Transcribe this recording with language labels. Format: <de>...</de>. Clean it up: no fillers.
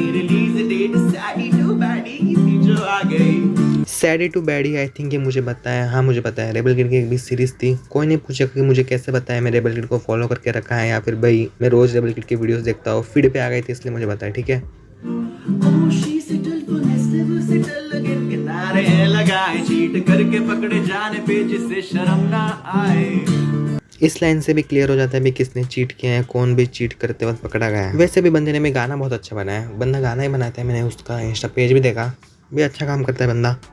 <hi>Release date सैडी to baddie थी जो आ गई। सैडी टू बैडी आई थिंक ये मुझे बताया, हाँ मुझे पता है। रेबल किड की एक भी सीरीज थी, कोई नहीं पूछा कि मुझे कैसे बताया। मैं रेबल किड को फॉलो करके रखा है या फिर भाई मैं रोज रेबल किड की वीडियोस देखता हूँ, फीड पे आ गई थी इसलिए मुझे बताया, ठीक है।</hi> <en>Oh, she settled for less, never settle again.</en> <hi>किनारे लगाए चीट करके पकड़े जाने पे जिसे शर्म ना आए। इस लाइन से भी क्लियर हो जाता है भी किसने चीट किया है, कौन भी चीट करते वक्त पकड़ा गया है। वैसे भी बंदे ने भी गाना बहुत अच्छा बनाया है, बंदा गाना ही बनाता है। मैंने उसका इंस्टा पेज भी देखा, भी अच्छा काम करता है बंदा।</hi>